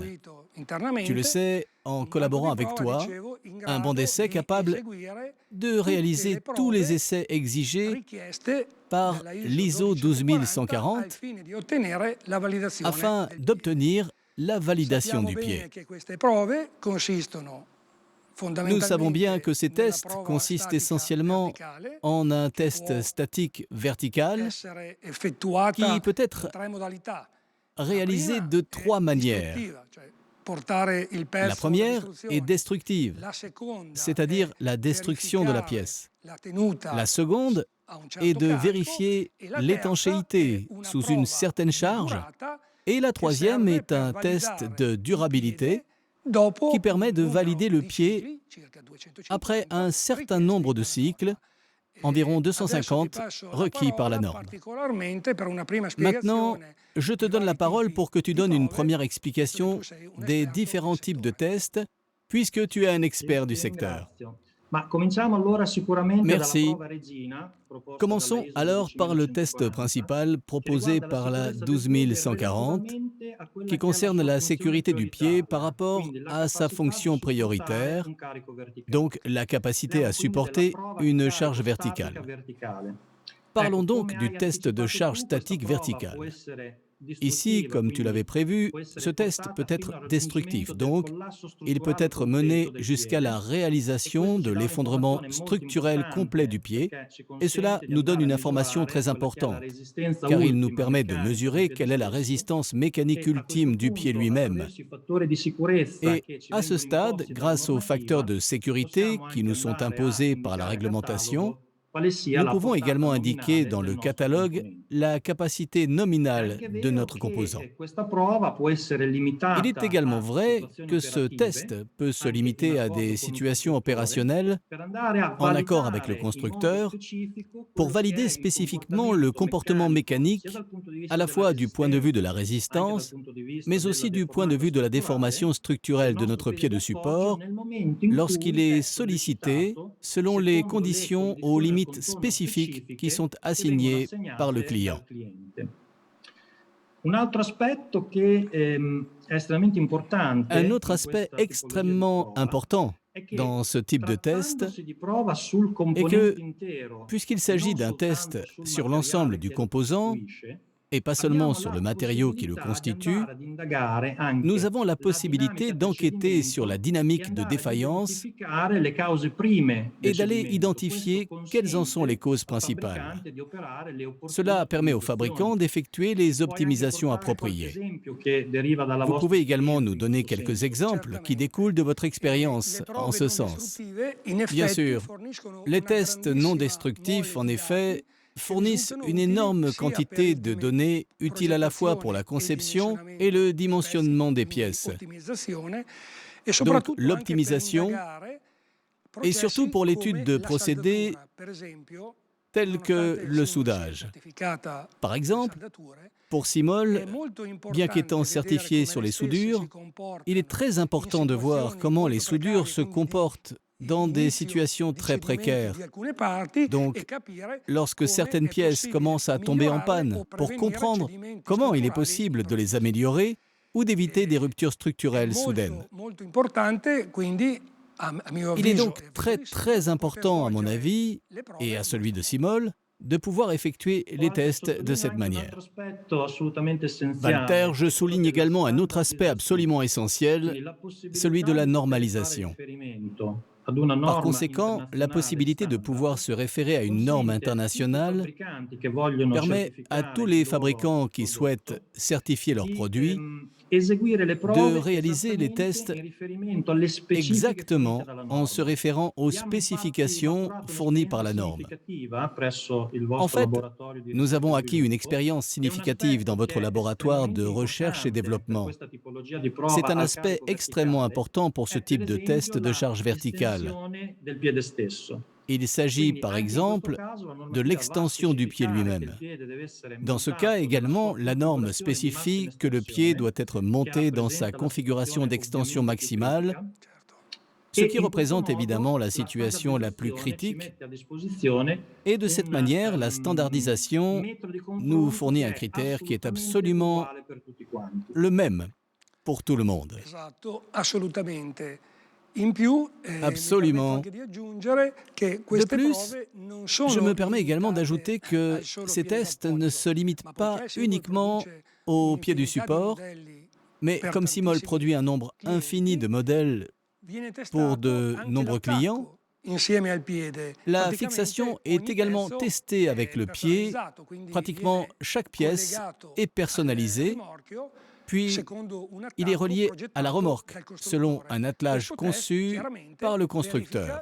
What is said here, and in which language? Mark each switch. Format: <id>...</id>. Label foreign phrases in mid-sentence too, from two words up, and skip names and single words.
<fr>Tu le sais, en collaborant avec toi, un banc d'essai capable de réaliser tous les essais exigés par l'ISO 12140 afin d'obtenir la validation</fr> <it>Sappiamo</it> <fr>du pied.</fr> <it>bene che queste prove consistono</it> <fr>Nous savons bien que ces</fr> <it>fondamentalmente nella</it> <fr>tests</fr> <it>prova</it> <fr>consistent</fr> <it>statica</it> <fr>essentiellement</fr> <it>verticale</it> <fr>en un</fr> <it>che</it> <fr>test</fr> <it>può</it> <fr>statique vertical</fr> <it>essere effettuata</it> <fr>qui peut</fr> <it>in</it> <fr>être</fr> <it>3 modalità. La</it> <fr>réalisé</fr> <it>prima</it> <fr>de</fr> <it>è</it> <fr>3 manières.</fr> <it>distruttiva, cioè portare il</it> <fr>La</fr> <it>pezzo alla</it> <fr>première est</fr> <it>distruzione.</it> <fr>destructive,</fr> <it>La seconda</it> <fr>c'est-à-dire</fr> <it>è</it> <fr>la destruction de la</fr> <it>verificare</it> <fr>pièce.</fr> <it>la tenuta</it> <fr>La seconde</fr> <it>a un</it> <fr>est</fr> <it>certo</it> <fr>de</fr> <it>carico</it> <fr>vérifier</fr> <it>e la terza è</it> <fr>l'étanchéité</fr> <it>una</it> <fr>sous une</fr> <it>prova</it> <fr>certaine</fr> <it>di</it> <fr>charge.</fr> <it>durata</it> <fr>Et la</fr> <it>che</it> <fr>troisième</fr> <it>serve</it> <fr>est</fr> <it>per</it> <fr>un test</fr> <it>validare</it> <fr>de</fr> <it>il</it> <fr>durabilité</fr> <it>piede dopo</it> <fr>qui</fr> <it>un</it> <fr>permet de</fr> <it>numero</it> <fr>valider le</fr> <it>di</it> <fr>pied</fr> <it>cicli, circa 250,</it> <fr>après un certain</fr> <it>richiesti</it> <fr>nombre de</fr> <it>dalla</it> <fr>cycles,</fr> <it>norma.</it> <fr>environ</fr> <it>Adesso ti</it> <fr>250</fr> <it>passo la</it> <fr>requis par la</fr> <it>parola</it> <fr>norme.</fr> <it>particolarmente per una prima</it> <fr>Maintenant,</fr> <it>spiegazione</it> <fr>je te</fr> <it>di</it> <fr>donne la</fr> <it>vari</it> <fr>parole</fr> <it>tipi</it> <fr>pour que tu</fr> <it>di</it> <fr>donnes une</fr> <it>prove,</it> <fr>première</fr> <it>visto che tu</it> <fr>explication</fr> <it>sei un</it> <fr>des</fr> <it>esperto del</it> <fr>différents types de</fr> <it>settore.</it> <fr>tests, puisque tu es un expert du</fr> <it>Ti</it> <fr>secteur.</fr> <it>ringrazio. Ma cominciamo allora sicuramente dalla</it> <fr>Merci.</fr> <it>prova regina proposta dalla</it> <fr>Commençons</fr> <it>ISO</it> <fr>alors par le test</fr> <it>12140,</it> <fr>principal</fr> <it>che</it> <fr>proposé</fr> <it>riguarda la</it> <fr>par la</fr> <it>sicurezza del piede</it> <fr>12140,</fr> <it>relativamente a quella</it> <fr>qui</fr> <it>che è la</it> <fr>concerne</fr> <it>sua</it> <fr>la</fr> <it>funzione</it> <fr>sécurité du pied par</fr> <it>prioritaria,</it> <fr>rapport</fr> <it>quindi la</it> <fr>à sa</fr> <it>capacità di</it> <fr>fonction</fr> <it>supportare</it> <fr>prioritaire,</fr> <it>un carico verticale.</it> <fr>donc la capacité à</fr> <it>Parliamo quindi della</it> <fr>supporter</fr> <it>prova di</it> <fr>une</fr> <it>carico</it> <fr>charge</fr> <it>statica verticale.</it> <fr>verticale. Parlons</fr> <it>Ecco,</it> <fr>donc</fr> <it>come</it> <fr>du</fr> <it>hai</it> <fr>test de</fr> <it>anticipato</it> <fr>charge</fr> <it>tu, questa</it> <fr>statique</fr> <it>prova può</it> <fr>verticale.</fr> <it>essere</it> <fr>Ici,</fr> <it>distruttiva,</it> <fr>comme tu l'avais</fr> <it>quindi</it> <fr>prévu,</fr> <it>può</it> <fr>ce</fr> <it>essere</it> <fr>test peut</fr> <it>portata fino</it> <fr>être</fr> <it>al raggiungimento</it> <fr>destructif,</fr> <it>del</it> <fr>donc</fr> <it>collasso</it> <fr>il peut</fr> <it>strutturale</it> <fr>être</fr> <it>completo</it> <fr>mené</fr> <it>del</it> <fr>jusqu'à la</fr> <it>piede. E</it> <fr>réalisation</fr> <it>questo</it> <fr>de</fr> <it>ci dà</it> <fr>l'effondrement</fr> <it>un'informazione molto</it> <fr>structurel complet du</fr> <it>importante</it> <fr>pied,</fr> <it>perché ci</it> <fr>et cela</fr> <it>consente di</it> <fr>nous donne</fr> <it>andare a</it> <fr>une information</fr> <it>misurare</it> <fr>très</fr> <it>quella che è la</it> <fr>importante,</fr> <it>resistenza</it> <fr>car il nous</fr> <it>ultima</it> <fr>permet de</fr> <it>meccanica del</it> <fr>mesurer</fr> <it>piede</it> <fr>quelle est la</fr> <it>stesso</it> <fr>résistance mécanique</fr> <it>e a questo</it> <fr>ultime du pied</fr> <it>punto,</it> <fr>lui-même.</fr> <it>attraverso i fattori di sicurezza</it> <fr>Et</fr> <it>che ci</it> <fr>à ce</fr> <it>vengono</it> <fr>stade,</fr> <it>imposti dalla</it> <fr>grâce aux facteurs</fr> <it>normativa,</it> <fr>de sécurité</fr> <it>possiamo</it> <fr>qui</fr> <it>anche</it> <fr>nous sont</fr> <it>andare a</it> <fr>imposés par la</fr> <it>indicare a</it> <fr>réglementation,</fr> <it>catalogo quale sia</it> <fr>nous</fr> <it>la</it> <fr>pouvons</fr> <it>portata</it> <fr>également indiquer</fr> <it>nominale</it> <fr>dans</fr> <it>del</it> <fr>le</fr> <it>nostro</it> <fr>catalogue</fr> <it>componente.</it> <fr>la capacité</fr> <it>È</it> <fr>nominale</fr> <it>anche</it> <fr>de</fr> <it>vero</it> <fr>notre</fr> <it>che</it> <fr>composant.</fr> <it>questa prova può essere</it> <fr>Il est</fr> <it>limitata</it> <fr>également</fr> <it>a</it> <fr>vrai</fr> <it>situazioni</it> <fr>que ce</fr> <it>operative,</it> <fr>test peut se</fr> <it>anche in</it> <fr>limiter à</fr> <it>accordo</it> <fr>des</fr> <it>con un</it> <fr>situations</fr> <it>costruttore,</it> <fr>opérationnelles</fr> <it>per andare a</it> <fr>en accord avec le</fr> <it>validare in modo</it> <fr>constructeur</fr> <it>specifico</it> <fr>pour</fr> <it>quello che</it> <fr>valider</fr> <it>è il</it> <fr>spécifiquement le</fr> <it>comportamento</it> <fr>comportement</fr> <it>meccanico, sia</it> <fr>mécanique,</fr> <it>dal punto di</it> <fr>à</fr> <it>vista</it> <fr>la</fr> <it>della</it> <fr>fois du point de vue de la</fr> <it>resistenza, anche dal</it> <fr>résistance,</fr> <it>punto di vista</it> <fr>mais</fr> <it>della</it> <fr>aussi du point de</fr> <it>deformata</it> <fr>vue de la</fr> <it>strutturale</it> <fr>déformation</fr> <it>del</it> <fr>structurelle de</fr> <it>nostro</it> <fr>notre</fr> <it>piede</it> <fr>pied de</fr> <it>d'appoggio</it> <fr>support</fr> <it>nel momento in</it> <fr>lorsqu'il</fr> <it>cui</it> <fr>est</fr> <it>è</it> <fr>sollicité</fr> <it>sollecitato</it> <fr>selon les</fr> <it>secondo le</it> <fr>conditions aux</fr> <it>condizioni al</it> <fr>limites</fr> <it>contorno</it> <fr>spécifiques qui sont</fr> <it>specifiche che vengono</it> <fr>assignées par le</fr> <it>assegnate</it> <fr>client.</fr> <it>dal cliente. Un altro aspetto che è estremamente importante</it> <fr>Un autre</fr> <it>in</it> <fr>aspect</fr> <it>questa tipologia di</it> <fr>extrêmement</fr> <it>prova</it> <fr>important</fr> <it>è</it> <fr>dans</fr> <it>che</it> <fr>ce type de test</fr> <it>trattandosi di prova sul</it> <fr>est que,</fr> <it>componente intero</it> <fr>puisqu'il</fr> <it>e</it> <fr>s'agit</fr> <it>non</it> <fr>d'un test</fr> <it>soltanto sul</it> <fr>sur l'ensemble</fr> <it>materiale</it> <fr>du</fr> <it>che lo</it> <fr>composant</fr> <it>costituisce,</it> <fr>et pas seulement</fr> <it>abbiamo</it> <fr>sur</fr> <it>la</it> <fr>le matériau qui le</fr> <it>possibilità di</it> <fr>constitue,</fr> <it>andare ad indagare</it> <fr>nous</fr> <it>anche</it> <fr>avons la</fr> <it>la</it> <fr>possibilité</fr> <it>dinamica del</it> <fr>d'enquêter sur la</fr> <it>cedimento e</it> <fr>dynamique de</fr> <it>andare ad</it> <fr>défaillance</fr> <it>identificare le cause prime del</it> <fr>et d'aller</fr> <it>cedimento. Questo</it> <fr>identifier quelles en sont les</fr> <it>consente</it> <fr>causes</fr> <it>al</it> <fr>principales.</fr> <it>fabbricante di operare le opportune</it> <fr>Cela permet aux</fr> <it>ottimizzazioni.</it> <fr>fabricants d'effectuer les</fr> <it>Puoi anche</it> <fr>optimisations</fr> <it>portare qualche</it> <fr>appropriées.</fr> <it>esempio che deriva dalla</it> <fr>Vous</fr> <it>vostra</it> <fr>pouvez également nous</fr> <it>esperienza in</it> <fr>donner</fr> <it>questo</it> <fr>quelques</fr> <it>senso?</it> <fr>exemples qui</fr> <it>Certamente.</it> <fr>découlent de votre</fr> <it>Le</it> <fr>expérience en</fr> <it>prove</it> <fr>ce</fr> <it>non</it> <fr>sens.</fr> <it>distruttive in</it> <fr>Bien</fr> <it>effetti</it> <fr>sûr,</fr> <it>forniscono</it> <fr>les</fr> <it>una</it> <fr>tests non</fr> <it>grandissima</it> <fr>destructifs,</fr> <it>mole</it> <fr>en</fr> <it>di</it> <fr>effet,</fr> <it>dati che</it> <fr>fournissent</fr> <it>risultano</it> <fr>une</fr> <it>utili</it> <fr>énorme</fr> <it>sia per</it> <fr>quantité</fr> <it>il</it> <fr>de données utiles à la fois pour la</fr> <it>progettazione e</it> <fr>conception et</fr> <it>dimensionamento</it> <fr>le</fr> <it>dei pezzi,</it> <fr>dimensionnement des</fr> <it>quindi</it> <fr>pièces.</fr> <it>ottimizzazione, e</it> <fr>Donc</fr> <it>soprattutto anche per</it> <fr>l'optimisation</fr> <it>indagare</it> <fr>et surtout</fr> <it>processi</it> <fr>pour l'étude</fr> <it>come</it> <fr>de</fr> <it>la</it> <fr>procédés</fr> <it>saldatura. Per esempio,</it> <fr>tels que</fr> <it>nonostante il</it> <fr>le</fr> <it>SIMOL sia</it> <fr>soudage.</fr> <it>certificata</it> <fr>Par</fr> <it>per le</it> <fr>exemple,</fr> <it>saldature,</it> <fr>pour</fr> <it>è</it> <fr>Simol,</fr> <it>molto</it> <fr>bien qu'étant</fr> <it>importante vedere</it> <fr>certifié</fr> <it>come</it> <fr>sur</fr> <it>le</it> <fr>les</fr> <it>stesse si</it> <fr>soudures, il est</fr> <it>comportano</it> <fr>très</fr> <it>in</it> <fr>important de voir</fr> <it>situazioni</it> <fr>comment les</fr> <it>molto</it> <fr>soudures</fr> <it>precarie,</it> <fr>se</fr> <it>quindi di</it> <fr>comportent dans des</fr> <it>inizio</it> <fr>situations</fr> <it>di</it> <fr>très</fr> <it>cedimento</it> <fr>précaires.</fr> <it>di alcune parti e</it> <fr>Donc,</fr> <it>capire</it> <fr>lorsque</fr> <it>come</it> <fr>certaines</fr> <it>è</it> <fr>pièces</fr> <it>possibile</it> <fr>commencent à tomber en</fr> <it>migliorarle</it> <fr>panne,</fr> <it>o</it> <fr>pour</fr> <it>prevenire</it> <fr>comprendre</fr> <it>cedimenti</it> <fr>comment il est</fr> <it>strutturali</it> <fr>possible de les</fr> <it>improvvisi.</it> <fr>améliorer ou d'éviter des ruptures</fr> <it>È</it> <fr>structurelles soudaines.</fr> <it>molto importante, quindi, a mio</it> <fr>Il est</fr> <it>avviso</it> <fr>donc</fr> <it>e avviso</it> <fr>très</fr> <it>di Simol,</it> <fr>très</fr> <it>poter</it> <fr>important, à mon</fr> <it>svolgere</it> <fr>avis,</fr> <it>le prove</it> <fr>et à</fr> <it>in</it> <fr>celui de</fr> <it>questo modo.</it> <fr>Simol, de pouvoir effectuer les</fr> <it>Walter</it> <fr>tests de</fr> <it>sottolinea</it> <fr>cette</fr> <it>anche un altro</it> <fr>manière.</fr> <it>aspetto assolutamente</it> <fr>Walter,</fr> <it>essenziale,</it> <fr>je</fr> <it>che è quello</it> <fr>souligne</fr> <it>della</it> <fr>également un autre aspect absolument</fr> <it>standardizzazione,</it> <fr>essentiel,</fr> <it>quindi la</it> <fr>celui de</fr> <it>possibilità</it> <fr>la</fr> <it>di poter fare</it> <fr>normalisation.</fr> <it>riferimento ad una</it> <fr>Par</fr> <it>norma</it> <fr>conséquent, la</fr> <it>internazionale</it> <fr>possibilité de pouvoir</fr> <it>standard</it> <fr>se référer à une norme</fr> <it>consente a tutti i</it> <fr>internationale</fr> <it>fabbricanti che vogliono</it> <fr>permet à tous</fr> <it>certificare</it> <fr>les</fr> <it>il loro</it> <fr>fabricants qui souhaitent</fr> <it>prodotto</it> <fr>certifier leurs</fr> <it>di</it> <fr>produits</fr> <it>eseguire le</it> <fr>de</fr> <it>prove</it> <fr>réaliser les</fr> <it>esattamente</it> <fr>tests</fr> <it>in riferimento alle specifiche fornite</it> <fr>exactement</fr> <it>dalla</it> <fr>en se</fr> <it>norma.</it> <fr>référant aux</fr> <it>Abbiamo infatti</it> <fr>spécifications</fr> <it>maturato</it> <fr>fournies par</fr> <it>un'esperienza</it> <fr>la norme.</fr> <it>significativa presso il</it> <fr>En</fr> <it>vostro</it> <fr>fait,</fr> <it>laboratorio di</it> <fr>nous</fr> <it>ricerca</it> <fr>avons</fr> <it>e</it> <fr>acquis une</fr> <it>sviluppo,</it> <fr>expérience</fr> <it>che è un</it> <fr>significative dans</fr> <it>aspetto</it> <fr>votre</fr> <it>che è</it> <fr>laboratoire de</fr> <it>estremamente</it> <fr>recherche et</fr> <it>importante per</it> <fr>développement.</fr> <it>questa tipologia di prova</it> <fr>C'est un</fr> <it>al</it> <fr>aspect</fr> <it>carico</it> <fr>extrêmement</fr> <it>verticale,</it> <fr>important pour ce</fr> <it>è per</it> <fr>type de test</fr> <it>esempio</it> <fr>de</fr> <it>la</it> <fr>charge verticale.</fr> <it>estensione del piede stesso.</it> <fr>Il s'agit</fr> <it>Quindi</it> <fr>par</fr> <it>anche in questo</it> <fr>exemple</fr> <it>caso la</it> <fr>de</fr> <it>normativa va a</it> <fr>l'extension du pied</fr> <it>specificare che il</it> <fr>lui-même.</fr> <it>piede deve essere</it> <fr>Dans ce cas</fr> <it>montato nella</it> <fr>également,</fr> <it>sua</it> <fr>la norme</fr> <it>configurazione di massima</it> <fr>spécifie que le pied</fr> <it>estensione,</it> <fr>doit être</fr> <it>che</it> <fr>monté dans sa</fr> <it>rappresenta la</it> <fr>configuration</fr> <it>situazione</it> <fr>d'extension</fr> <it>ovviamente più</it> <fr>maximale,</fr> <it>critica, Certo.</it> <fr>ce</fr> <it>e</it> <fr>qui</fr> <it>in questo</it> <fr>représente évidemment</fr> <it>modo</it> <fr>la</fr> <it>la</it> <fr>situation la plus</fr> <it>standardizzazione ci</it> <fr>critique.</fr> <it>mette a disposizione</it> <fr>Et de cette</fr> <it>un</it> <fr>manière, la standardisation</fr> <it>metro di</it> <fr>nous</fr> <it>confronto</it> <fr>fournit</fr> <it>che</it> <fr>un</fr> <it>è</it> <fr>critère qui est</fr> <it>assolutamente</it> <fr>absolument</fr> <it>uguale per tutti quanti.</it> <fr>le même pour tout le monde.</fr> <it>Esatto, assolutamente. In più, mi permetto</it> <fr>Absolument.</fr> <it>anche di aggiungere che</it> <fr>De</fr> <it>queste</it> <fr>plus,</fr> <it>prove non</it> <fr>je</fr> <it>sono</it> <fr>me permets également</fr> <it>limitate</it> <fr>d'ajouter que</fr> <it>al solo</it> <fr>ces</fr> <it>piede</it> <fr>tests ne</fr> <it>d'appoggio,</it> <fr>se limitent</fr> <it>ma</it> <fr>pas</fr> <it>poiché Simol</it> <fr>uniquement</fr> <it>produce</it> <fr>au pied du</fr> <it>un'infinità di</it> <fr>support,</fr> <it>modelli</it> <fr>Mais comme Simol produit un nombre infini de modèles pour de nombreux clients, la fixation est également testée avec le pied. Pratiquement chaque pièce est personnalisée, puis il est relié à la remorque, selon un attelage conçu par le constructeur.</fr>